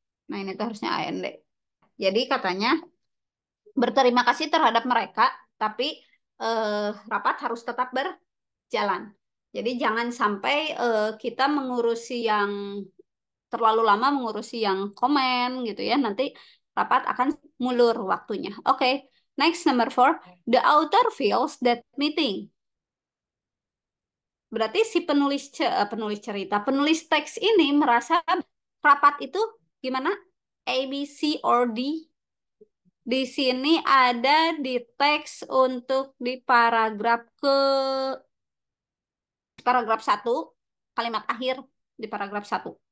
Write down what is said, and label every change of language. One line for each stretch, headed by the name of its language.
Indonesian: Nah, ini tuh harusnya AND. Jadi katanya berterima kasih terhadap mereka, tapi rapat harus tetap berjalan. Jadi jangan sampai kita mengurusi yang terlalu lama mengurusi yang komen gitu ya. Nanti rapat akan mulur waktunya.
English: Oke, next number 4. The author feels that meeting.
Indonesian: Berarti si penulis cerita, penulis teks ini merasa rapat itu gimana? A, B, C, or D? Di sini ada di teks untuk di paragraf 1, kalimat akhir di paragraf 1.